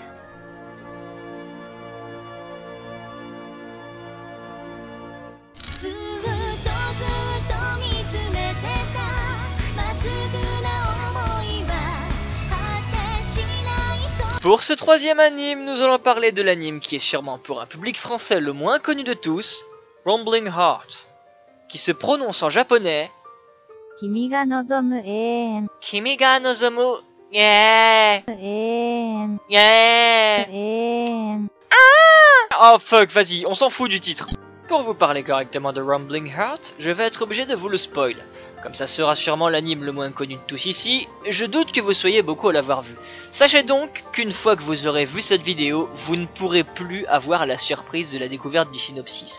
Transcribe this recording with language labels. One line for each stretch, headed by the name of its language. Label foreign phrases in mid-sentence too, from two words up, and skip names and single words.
French: Pour ce troisième anime, nous allons parler de l'anime qui est sûrement pour un public français le moins connu de tous, Rumbling Heart, qui se prononce en japonais
Japanese: 君が望む永遠. 君が望む yeah Een. yeah. Een.
English: Oh fuck,
French: vas-y, on s'en fout du titre. Pour vous parler correctement de Rumbling Heart, je vais être obligé de vous le spoil. Comme ça sera sûrement l'anime le moins connu de tous ici, je doute que vous soyez beaucoup à l'avoir vu. Sachez donc qu'une fois que vous aurez vu cette vidéo, vous ne pourrez plus avoir la surprise de la découverte du synopsis.